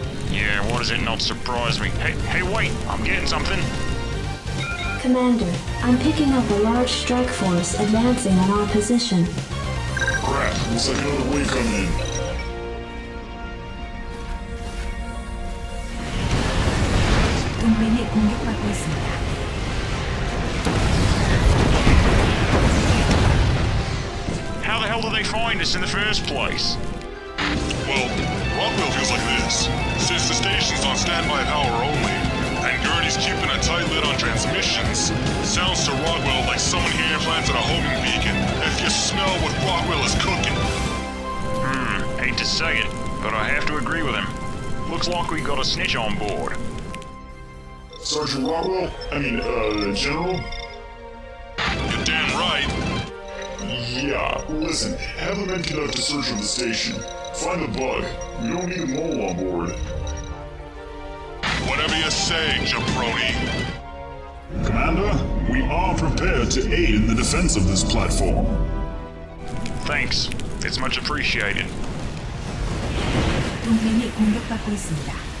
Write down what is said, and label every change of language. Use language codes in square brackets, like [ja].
[en] Yeah, why does it not surprise me? Hey, wait, I'm getting something. Commander, I'm picking up a large strike force advancing on our position. Crap, looks like another wave coming in. [ko] 동맹이 공격받고 있습니다. [en] How the hell did they find us in the first place? Well, Rockwell feels like this. Since the station's on standby power only, and Gurney's keeping a tight lid on transmissions, sounds to Rockwell like someone here planted a homing beacon. If you smell what Rockwell is cooking. Hate to say it, but I have to agree with him. Looks like we got a snitch on board. Sergeant Rockwell? General? You're damn right. Yeah, listen, have the men conduct a search of the station. Find the bug. We don't need a mole on board. Whatever you say, jabroni. Commander, we are prepared to aid in the defense of this platform. Thanks. It's much appreciated. [ko] 동맹이 공격받고 있습니다.